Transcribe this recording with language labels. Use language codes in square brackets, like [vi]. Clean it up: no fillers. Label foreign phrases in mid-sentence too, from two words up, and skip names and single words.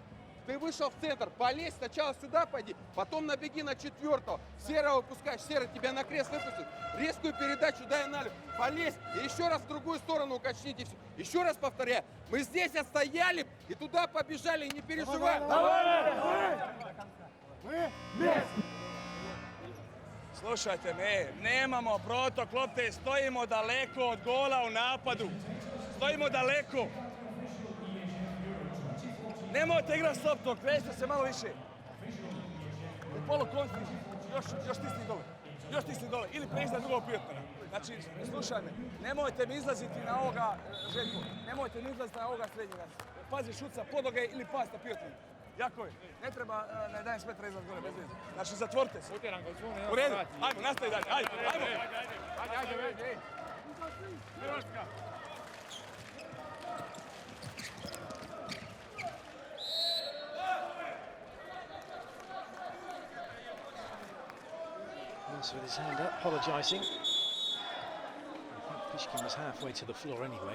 [ru] Ты вышел в центр, полезь, сначала сюда пойди, потом набеги на четвертого. Серого выпускаешь, серый тебя на крест выпустит. Резкую передачу дай налево, полезь и еще раз в другую сторону укачните. Еще раз повторяю, мы здесь отстояли и туда побежали, и не переживай. [hr] Slušajte me, nemamo protok lopte, stojimo daleko od gola u napadu. Stojimo daleko. Nemojte igrati s loptom, krećite se malo više. U polu konsti, još stisni dole. Još stisni dole ili pređi na drugog prijatelja. Znači, slušaj me, nemojte mi izlaziti na ovoga, Željko, nemojte mi izlaziti na ovoga srednjega. Pazi šuca podloge ili pas na prijatelja. Jako je, ne treba na 11 metra izlaz gore, bez veze. Znači, zatvorite se. U redu, ajmo, nastavi dalje, ajmo. Ajde. Hrvatska. [en] Mills with his hand up, apologising. I think Pishkin was halfway to the floor anyway.